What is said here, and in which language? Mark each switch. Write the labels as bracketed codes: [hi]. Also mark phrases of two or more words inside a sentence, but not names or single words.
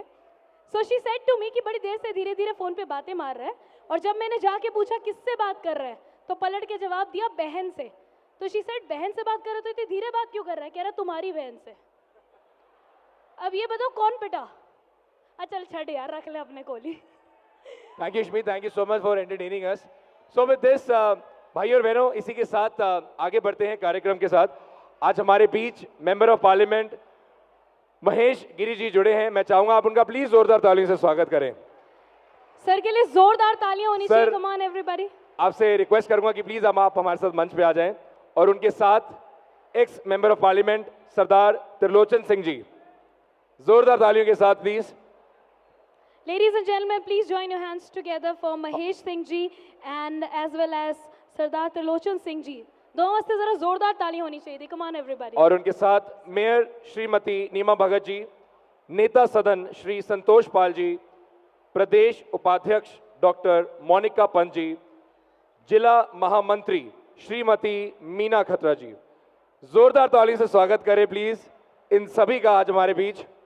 [en] so she said to me [hi] कि बड़ी देर से धीरे धीरे फोन पे बातें मार रहा है. और जब मैंने जाके पूछा किससे बात कर रहा है, तो पलट के जवाब दिया बहन से. तो [en] she said [hi] बहन से बात कर रहे तो इतनी धीरे बात क्यों कर रहा है? कह रहा तुम्हारी बहन से. अब ये बताओ कौन पिटा? [pa] ਚੱਲ ਛੱਡ ਯਾਰ, ਰੱਖ ਲੈ ਆਪਣੇ ਕੋਲੀ. [en] Thank you, Shmi. Thank you so much for entertaining us. So with this, [hi] भाई और बहनों, इसी के साथ आगे बढ़ते हैं कार्यक्रम के साथ. आज हमारे बीच [en] member of parliament [hi] महेश गिरी जी जुड़े हैं. मैं चाहूंगा आप उनका प्लीज जोरदार तालियों से स्वागत करें. सर के लिए जोरदार तालियां होनी चाहिए. [en] come on everybody. [hi] आपसे रिक्वेस्ट करूंगा कि प्लीज आप हमारे साथ मंच पे आ जाएं. और उनके साथ [en] ex member of parliament [hi] सरदार त्रिलोचन सिंह जी, जोरदार तालियों के साथ प्लीज. [en] Ladies and gentlemen, please join your hands together for Mahesh Singh ji and as well as Sardar Trilochan Singh ji. [hi] दोनों वास्ते जरा जोरदार ताली होनी चाहिए. [en] Come on everybody. [hi] और उनके साथ मेयर श्रीमती नीमा भगत जी, नेता सदन श्री संतोष पाल जी, प्रदेश उपाध्यक्ष डॉक्टर मोनिका पंत जी, जिला महामंत्री श्रीमती मीना खत्रा जी. जोरदार ताली से स्वागत करें प्लीज इन सभी का आज हमारे बीच।